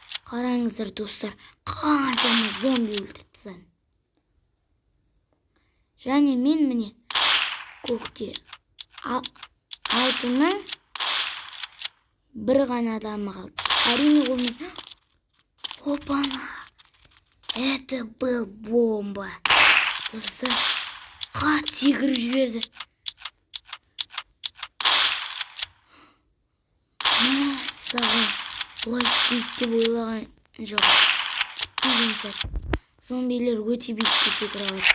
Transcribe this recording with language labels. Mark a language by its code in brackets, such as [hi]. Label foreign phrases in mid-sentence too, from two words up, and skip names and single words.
[kk] Қараңыздар достар, қаншама зомби өлтірді. Және мен міне көкте алтынның бір ғана адамы қалды. Әрине ол мен... Опана! [ru] Это был бомба. [kk] Достар, қатты секіріп жіберді. Мәссаған, бұлай істейді деп ойлаған жоқ. Күтпеген сәт. Зомбилер өте биікке секіре алады.